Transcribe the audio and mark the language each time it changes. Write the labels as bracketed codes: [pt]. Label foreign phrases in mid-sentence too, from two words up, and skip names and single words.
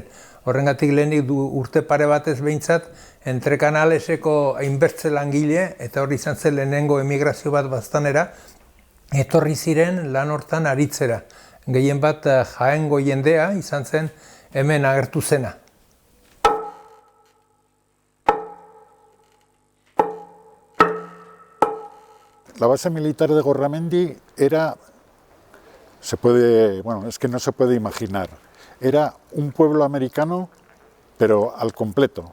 [eu] Horrengatik lehenik urte pare batez behintzat, Entre Canaleseko hainbertze langile, eta hor izan zen lehenengo emigrazio bat baztanera, etorri ziren lan hortan aritzera. Gehien bat Jaengo jendea izan zen hemen agertu zena. [es] La base militar de Gorramendi era, es que no se puede imaginar, era un pueblo americano, pero al completo.